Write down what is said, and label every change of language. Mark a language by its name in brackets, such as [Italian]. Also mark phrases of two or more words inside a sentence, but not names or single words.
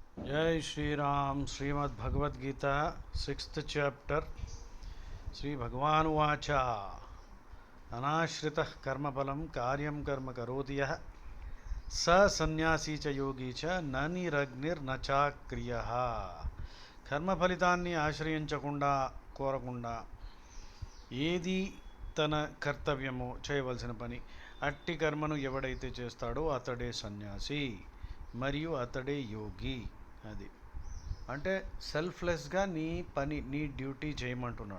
[Hindi] जय श्री राम। [Sanskrit] श्रीमद् भगवद गीता 6th चैप्टर। श्री भगवान उवाच अनाश्रितः कर्मफलं कार्यं कर्म करोति यः स सन्यासी च योगी च न निरग्निर्न चाक्रियः। [Telugu] కర్మ ఫలితాన్ని ఆశ్రయించకుండా కోరకుండా ఏది తన కర్తవ్యమో చేయవలసిన పని అట్టి కర్మను ఎవడైతే చేస్తాడో అతడే సన్యాసి మరియు అతడే యోగి. అది అంటే సెల్ఫ్లెస్గా నీ పని నీ డ్యూటీ చేయమంటున్నాడు.